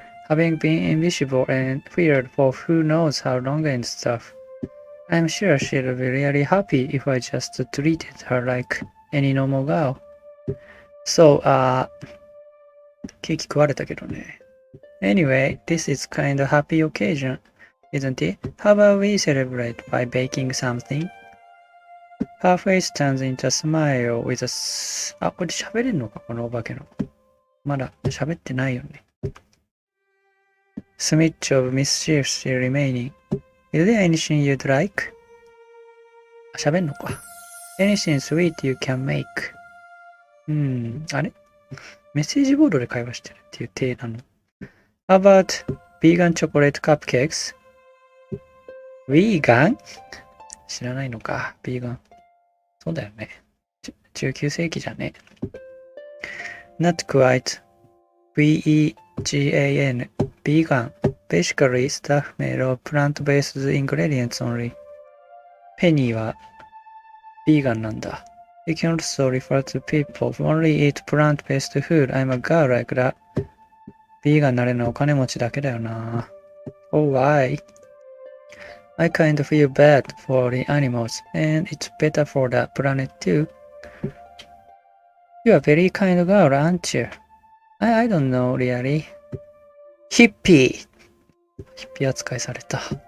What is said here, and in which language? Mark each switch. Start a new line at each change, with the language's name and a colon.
English: having been invisible and feared for who knows how long and stuff. I'm sure she'll be really happy if I just treated her like any normal girl.
Japanese: So, ケーキ食われたけどね。
English: Anyway, this is kind of happy occasion, isn't it? How about we celebrate by baking something? Her face turns into a smile with a...
Japanese: あ、これ喋れんのかこのお化けの。まだ喋ってないよね。
English: Smidge of mischief still remaining. Is there anything you'd like?
Japanese: 喋んのか。
English: Anything sweet you can make.
Japanese: あれメッセージボードで会話してるっていう体なの。
English: How about vegan chocolate cupcakes? Vegan?
Japanese: 知らないのか、ビーガン。そうだよね。19世紀じゃね。
English: Not quite. V-E-G-A-N. Vegan. Basically, stuff made of plant-based ingredients only.
Japanese: ペニーはビーガンなんだ。
English: You can also refer to people who only eat plant-based food. I'm a girl like that.
Japanese: ビーガンになれるのはお金持ちだけだよな。
English: Oh, why? I kind of feel bad for the animals, and it's better for the planet too. You're a very kind girl, aren't you? I don't know, really. Hippie!
Japanese: ヒッピー扱いされた。